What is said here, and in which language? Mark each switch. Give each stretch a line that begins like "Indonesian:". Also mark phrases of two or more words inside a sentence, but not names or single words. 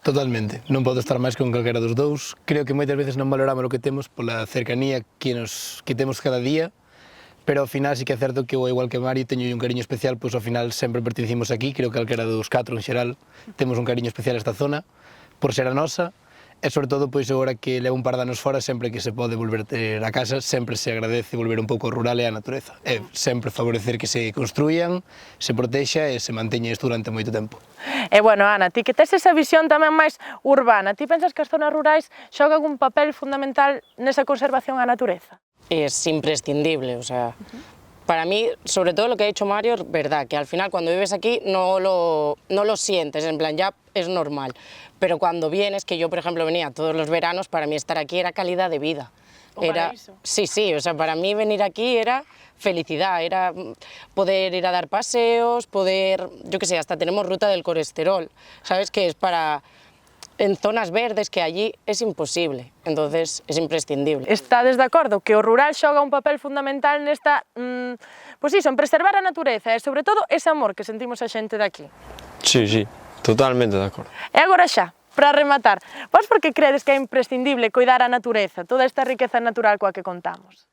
Galician: Totalmente, non podo estar máis con calquera dos dous. Creo que moitas veces non valoramos o que temos pola cercanía que temos cada día, pero ao final sí que é certo que eu, igual que Mario, teño un cariño especial, pois ao final sempre pertencimos aquí, creo que calquera dos 4 en xeral temos un cariño especial a esta zona, por ser a nosa, e sobre todo, pois agora que levo un par de anos fora, sempre que se pode volver a casa, sempre se agradece volver un pouco ao rural e á natureza. E sempre favorecer que se construían, se protexa e se manteña isto durante moito tempo. E bueno, Ana, ti que tes esa visión tamén máis urbana, ti pensas que as zonas rurais xogan un papel fundamental nesa conservación á natureza?
Spanish: Es imprescindible, o sea, para mí, sobre todo lo que ha dicho Mario, es verdad, que al final cuando vives aquí no lo sientes, en plan, ya es normal, pero cuando vienes, que yo por ejemplo venía todos los veranos, para mí estar aquí era calidad de vida. Era, sí, o sea, para mí venir aquí era felicidad, era poder ir a dar paseos, poder, yo qué sé, hasta tenemos ruta del colesterol, ¿sabes? Que es para... en zonas verdes que allí es imposible, entonces es imprescindible.
Galician: Estades de acordo que o rural xoga un papel fundamental nesta, pois iso, en preservar a natureza e sobre todo ese amor que sentimos a xente daqui? Sí, totalmente de acordo. E agora xa, para rematar, vos por que credes que é imprescindible coidar a natureza, toda esta riqueza natural coa que contamos?